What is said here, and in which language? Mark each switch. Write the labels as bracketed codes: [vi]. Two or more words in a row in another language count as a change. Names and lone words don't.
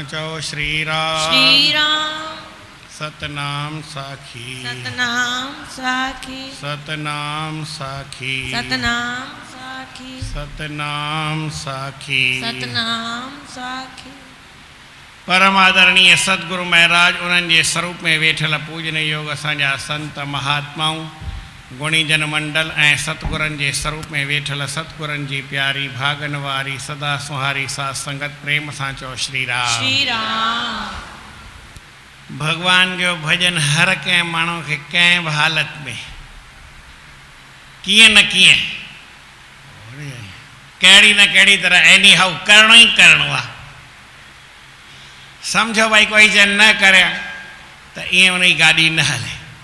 [sd] श्री राम। श्री राम सतनाम साखी। सतनाम साखी। सतनाम साखी। सतनाम साखी। सतनाम साखी। सतनाम साखी। परम आदरणीय सतगुरु महाराज उन्हनि जे स्वरूप में वेठल पूजन योग असांजा संत महात्माऊं गुणी जन मंडल ऐं सतगुरनि जे स्वरूप में वेठल सतगुरनि जी प्यारी भागन वारी सदा सुहारी साथ संगत प्रेम सां चओ श्री राम। श्री राम। भगवान जो भजन हर कंहिं माण्हू खे कंहिं बि हालत में कीअं न कीअं कहिड़ी न कहिड़ी तरह एनी हाउ करिणो ई करिणो आहे। सम्झो भाई कोई जन न करे त ईअं उन जी गाॾी न हले।